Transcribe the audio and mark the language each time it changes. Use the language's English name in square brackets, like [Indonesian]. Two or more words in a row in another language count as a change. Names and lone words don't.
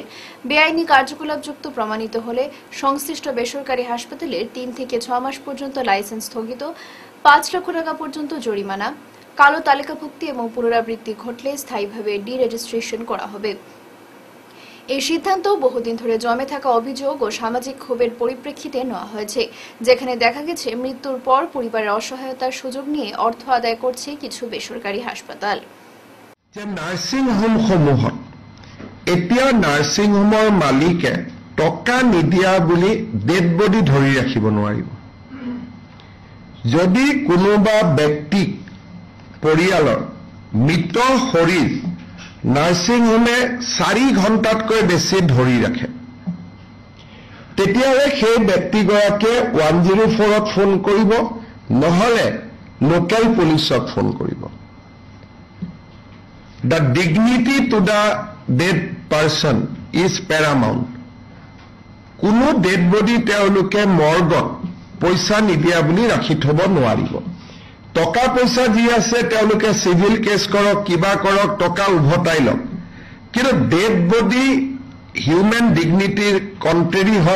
[Bangla] বেআইনি কার্যকলাপযুক্ত প্রমাণিত হলে সংশ্লিষ্ট বেসরকারি হাসপাতালের 3 থেকে 6 মাস পর্যন্ত লাইসেন্স স্থগিত, 5 লক্ষ টাকা পর্যন্ত জরিমানা, কালো তালিকাভুক্তি এবং পুনরাবৃত্তি ঘটলে স্থায়ীভাবে ডিরেজিস্ট্রেশন করা হবে। এই সিদ্ধান্ত বহুদিন ধরে জমে থাকা অভিযোগ ও সামাজিক ক্ষোভের পরিপ্রেক্ষিতে নেওয়া হয়েছে, যেখানে দেখা গেছে মৃত্যুর পর পরিবারের অসহায়তার সুযোগ নিয়ে অর্থ আদায় করছে কিছু বেসরকারি হাসপাতাল। [Assamese] নার্সিং হোমসমূহত এতিয়া নার্সিং হোমৰ মালিকে টকা নিদিয়া বুলি [English] dead body [Assamese] ধৰি ৰাখিব নোৱাৰিব। যদি কোনোবা ব্যক্তিক পৰিয়ালৰ মৃত শৰীৰ নাৰ্সিং হোমে 4 ঘণ্টাতকৈ বেছি ধৰি ৰাখে, তেতিয়াহ'লে সেই ব্যক্তিগৰাকীয়ে 104ত ফোন কৰিব, নহ'লে লোকেল পুলিচত ফোন কৰিব। [English] The dignity to the dead person is paramount. [Assamese] কোনো [English] dead body [Assamese] তেওঁলোকে মৰ্গত পইচা নিদিয়া বুলি ৰাখি থব নোৱাৰিব। টকা পইচা যি আছে তেওঁলোকে [English] civil case [Assamese] কৰক, কিবা কৰক, টকা উভতাই লওক, কিন্তু [English] dead body human dignity contrary [Assamese] হয়।